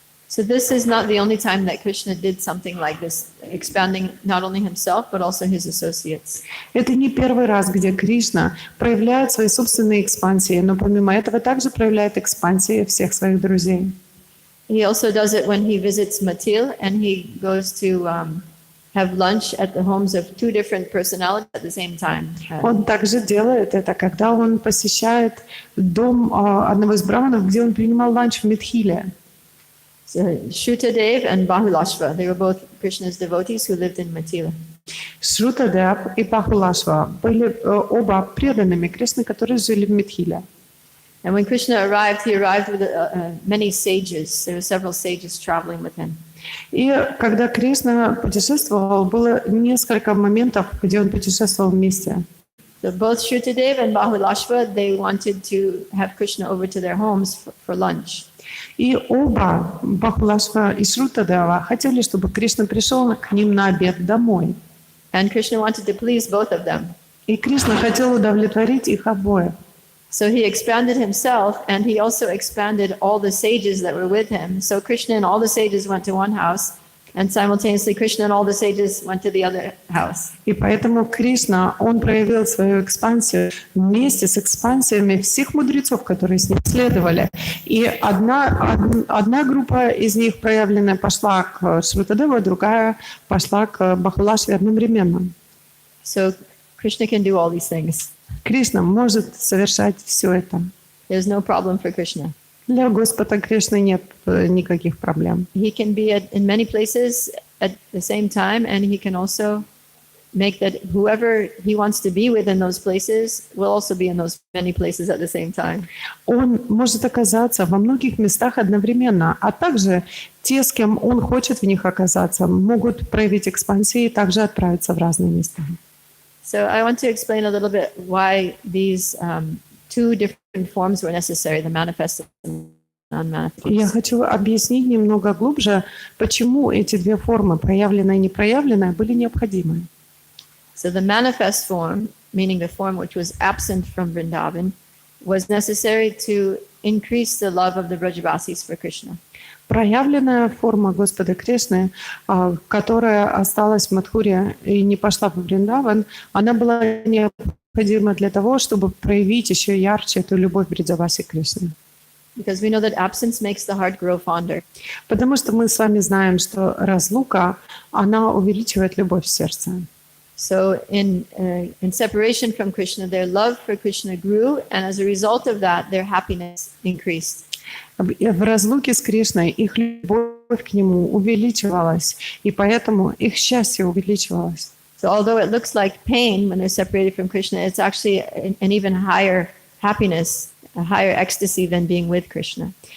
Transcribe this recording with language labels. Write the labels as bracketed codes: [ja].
[en] So this is not the only time that Krishna did something like this, expanding not only himself, but also his associates. [ru] Это не первый раз, где Кришна проявляет свои собственные экспансии, но помимо этого также проявляет экспансии всех своих друзей. [en] He also does it when he visits Matil and he goes to have lunch at the homes of two different personalities at the same time. [ru] Он также делает это, когда он посещает дом одного из браманов, где он принимал ланч в Митхиле. [en] So Shrutadev and Bahulashva, they were both Krishna's devotees who lived in Matila. [ru] Шрутадев и Бахулашва были оба преданными Кришны, которые жили в Митхиле. [en] And when Krishna arrived, he arrived with many sages. There were several sages traveling with him. [ru] И когда Кришна путешествовал, было несколько моментов, где он путешествовал вместе. [en] So both Shrutadev and Bahulashva, they wanted to have Krishna over to their homes for lunch. [ru] И оба, Бахулашва и Шрутадева, хотели, чтобы Кришна пришел к ним на обед домой. [en] And Krishna wanted to please both of them. [ru] И Кришна хотел удовлетворить их обоих. [en] So he expanded himself, and he also expanded all the sages that were with him. So Krishna and all the sages went to one house, and simultaneously Krishna and all the sages went to the other house. [ru] И поэтому Кришна, он проявил свою экспансию вместе с экспансиями всех мудрецов, которые с ним следовали. И одна группа из них проявленная пошла к Шрутадеву, а другая пошла к Бахулашве одновременно. [en] So Krishna can do all these things. [ru] Кришна может совершать все это. [en] There's no problem for Krishna. [ru] Для Господа Кришны нет никаких проблем. [en] He can be in many places at the same time, and he can also make that whoever he wants to be with in those places will also be in those many places at the same time. [ru] Он может оказаться во многих местах одновременно, а также те, с кем он хочет в них оказаться, могут проявить экспансию и также отправиться в разные места. [en] So I want to explain a little bit why these two different forms were necessary, the manifest and unmanifest. [ru] Я хочу объяснить немного глубже, почему эти две формы, проявленная и непроявленная, были необходимы. [en] So the manifest form, meaning the form which was absent from Vrindavan, was necessary to increase the love of the Brajavasis for Krishna. [ru] Проявленная форма Господа Кришны, которая осталась в Мадхуре и не пошла во Вриндаван, она была необходима для того, чтобы проявить еще ярче эту любовь Бриджаваси Кришны. [en] Because we know that absence makes the heart grow fonder. [ru] Потому что мы с вами знаем, что разлука, она увеличивает любовь в сердце. [en] So in separation from Krishna, their love for Krishna grew, and as a result of that, their happiness increased. [ru] В разлуке с Кришной их любовь к Нему увеличивалась, и поэтому их счастье увеличивалось. [en] So although it looks like pain when they're separated from Krishna, it's actually an even higher happiness, a higher ecstasy than being with Krishna.